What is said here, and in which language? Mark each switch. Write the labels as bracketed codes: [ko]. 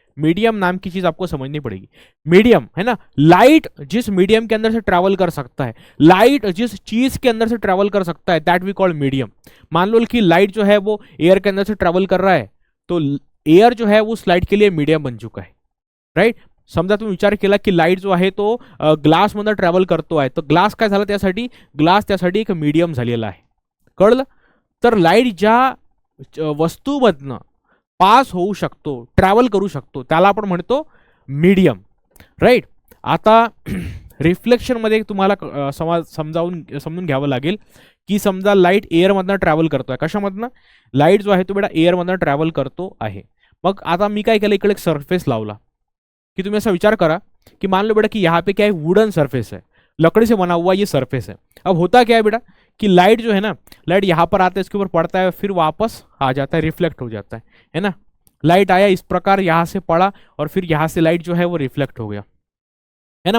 [hi] Medium नाम की चीज आपको समझनी पड़ेगी। मीडियम है ना, लाइट जिस मीडियम के अंदर से ट्रैवल कर सकता है, लाइट जिस चीज के अंदर से ट्रैवल कर सकता है, [en] That we call medium. [hi] मान लो कि लाइट जो है वो एयर के अंदर से ट्रैवल कर रहा है तो एयर जो है वो लाइट के लिए मीडियम बन चुका है, राइट। [mr] समजा तुम्ही विचार केला की लाईट जो आहे तो ग्लास मध्ये ट्रॅव्हल करतो आहे, तर ग्लास काय झाला त्यासाठी, ग्लास त्यासाठी एक मीडियम झालेला आहे, कळलं। तर लाईट ज्या वस्तूमधनं पास होऊ शकतो, ट्रॅव्हल करू शकतो, त्याला आपण म्हणतो मीडियम, राईट। आता रिफ्लेक्शन मध्ये तुम्हाला समजून घ्यावं लागेल की समजा लाईट एअरमधनं ट्रॅव्हल करतोय, कशामधनं, लाईट जो आहे तो बेटा एअरमधनं ट्रॅव्हल करतो आहे। मग आता मी काय केलं, इकडे एक सरफेस लावला कि तुम्हें ऐसा विचार करा [hi] कि मान लो बेटा कि यहाँ पे क्या है, वुडन सरफेस है, लकड़ी से बना हुआ ये सरफेस है। अब होता क्या है बेटा कि लाइट जो है ना, लाइट यहाँ पर आता है, इसके ऊपर पड़ता है, फिर वापस आ जाता है, रिफ्लेक्ट हो जाता है ना। लाइट आया इस प्रकार, यहाँ से पड़ा और फिर यहाँ से लाइट जो है वो रिफ्लेक्ट हो गया, है ना।